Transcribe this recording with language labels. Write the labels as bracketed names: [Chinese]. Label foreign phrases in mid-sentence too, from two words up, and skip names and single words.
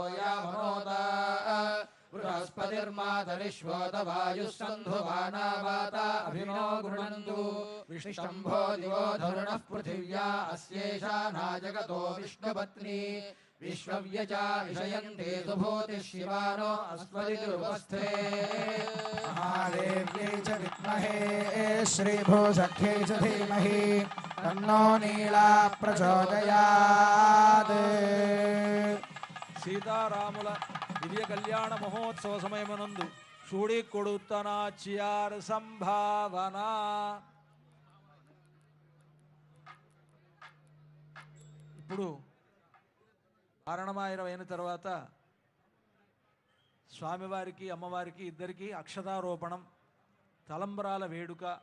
[Sanskrit] यामनोता बृहस्पतिर्मातरिश्वोत वायुः सन्धुवाना वाता अभिनो गृणन्तु विष्णुशम्भो दिवो धरुणः पृथिव्या अस्येषा नाजगतो विष्णुपत्नी विश्वव्यजा विषयन्ते सुभूतिः शिवानो अस्मदिरुपस्थे महादेव्यै च विद्महे श्रीभूसख्यै च धीमहि तन्नो नीला प्रचोदयात्। [Telugu] సీతారాముల దివ్య కళ్యాణ మహోత్సవ సమయమునందు చూడి కొడుతన చియార్ సంభావన. ఇప్పుడు కారణమాయనం అయిన తర్వాత స్వామివారికి అమ్మవారికి ఇద్దరికి అక్షతారోపణం, తలంబరాల వేడుక.